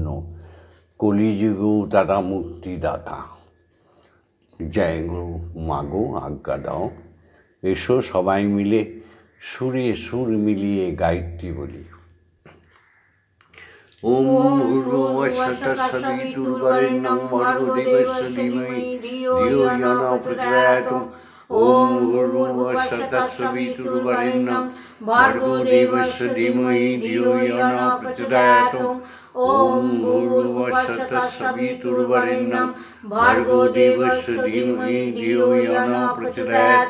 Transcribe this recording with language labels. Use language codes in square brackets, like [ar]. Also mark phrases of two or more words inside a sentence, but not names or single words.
[bn] কলিযুগেও তারা মুক্তিদাতা। জয় গো মাগো, আজ্ঞা দাও। এসো সবাই মিলে সুরে সুর মিলিয়ে গায়ত্রী বলি। [sa] ওম ভূর্ভুবস্সুতঃসবিতুর্বরেণ্যং ভর্গো দেবস্য ধীমহি ধিয়ো यो नः प्रचोदयात्। ओम भूर्भुवस्सुतःसवितुर्वरेण्यं भर्गो देवस्य धीमहि धियो यो नः प्रचोदयात्। ओम भूर्भुवस्सुतःसवितुर्वरेण्यं भर्गो देवस्य धीमहि धियो यो नः प्रचोदयात्।